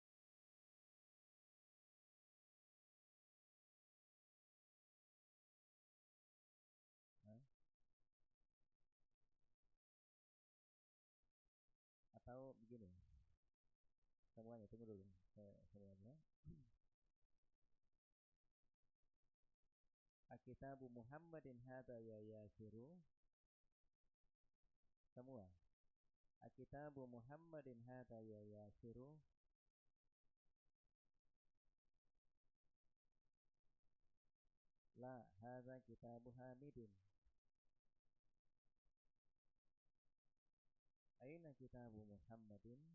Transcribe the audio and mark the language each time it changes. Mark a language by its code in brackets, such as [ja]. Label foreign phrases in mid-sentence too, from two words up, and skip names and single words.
[id] Atau begini, semuanya tunggu dulu, semuanya. [ar] أكتاب محمد هذا يا ياسر. [id] Semua. [ar] أكتاب محمد هذا يا ياسر. لا، هذا كتاب حامد. أين كتاب محمد?